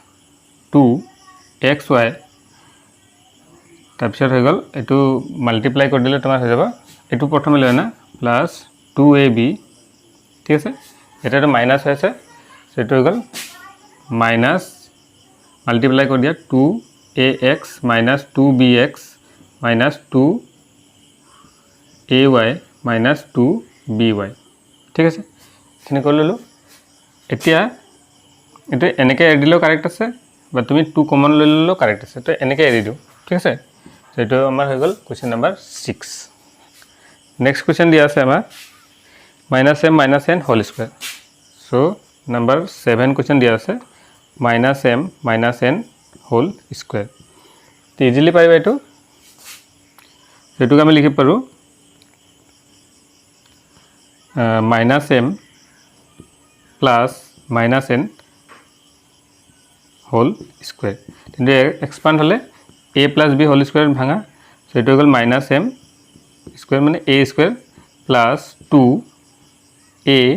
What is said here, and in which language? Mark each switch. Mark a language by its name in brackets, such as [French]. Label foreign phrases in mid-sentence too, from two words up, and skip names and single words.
[Assamese] 2xy তাৰপিছত হৈ গল এটো মাল্টিপ্লাই কৰি দিলে তোমাৰ হৈ যাব এটো প্ৰথমে লৈ আনা প্লাস 2ab ঠিক আছে এটাটো মাইনাস হৈছে সো এটো হৈ গল মাইনাস মাল্টিপ্লাই কৰি দিয়া [English] 2ax minus 2bx minus 2ay minus 2by [Assamese] ঠিক আছে এখানে কৰি ললো এতিয়া এটো এনেকৈ এৰি দিলেও কাৰেক্ট আছে বা তুমি 2 কমন লৈ ললেও কাৰেক্ট আছে তো এনেকৈ এৰি দিও ঠিক আছে তো এটো আমাৰ হৈ গল [English] question number 6 next question [Assamese] দিয়া আছে আমাৰ [English] -m - n whole square so number 7 question [Assamese] দিয়া আছে [English] -m - n whole square [Assamese] তো ইজিলি পাৰিবা এইটো এইটোক আমি লিখিব পাৰোঁ [English] -m plus -n whole square [Assamese] কিন্তু এক্সপান্ড হ'লে [English] a plus b whole square [Assamese] ভাঙা সো এইটো হৈ গ'ল [English] -m square [Assamese] মানে [English] a square plus 2a